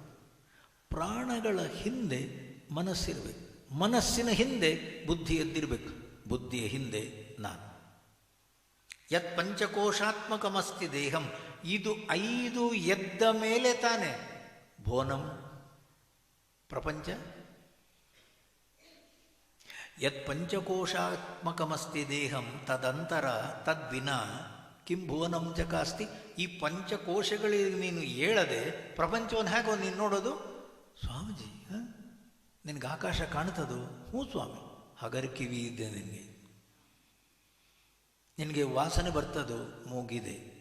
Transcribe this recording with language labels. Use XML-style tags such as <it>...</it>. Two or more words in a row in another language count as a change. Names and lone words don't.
<kn>ಪ್ರಾಣಗಳ ಹಿಂದೆ ಮನಸ್ಸಿರಬೇಕು, ಮನಸ್ಸಿನ ಹಿಂದೆ ಬುದ್ಧಿ ಎದ್ದಿರಬೇಕು, ಬುದ್ಧಿಯ ಹಿಂದೆ ನಾನು.</kn> <sa>ಯತ್ ಪಂಚಕೋಶಾತ್ಮಕಮಸ್ತಿ ದೇಹಂ,</sa> <kn>ಇದು 5 ಎದ್ದ ಮೇಲೆ ತಾನೆ ಭುವನಂ ಪ್ರಪಂಚ.</kn> <sa>ಯತ್ ಪಂಚಕೋಶಾತ್ಮಕಮಸ್ತಿ ದೇಹಂ ತದಂತರ ತದ್ವಿನಾ ಕಿಂ ಭುವನಂ ಚಕಾಸ್ತಿ.</sa> <kn>ಈ ಪಂಚಕೋಶಗಳಿಗೆ ನೀನು ಹೇಳದೆ ಪ್ರಪಂಚವನ್ನು ಹೇಗೋ ನೀನು ನೋಡೋದು? ಸ್ವಾಮೀಜಿ, ನಿನಗೆ ಆಕಾಶ ಕಾಣ್ತದೋ? ಹ್ಞೂ ಸ್ವಾಮಿ. ಹಾಗಾದ್ರೆ ಕಿವಿ ಇದೆ ನಿನಗೆ. ನಿನಗೆ ವಾಸನೆ ಬರ್ತದೋ? ಮೂಗಿದೆ.</kn>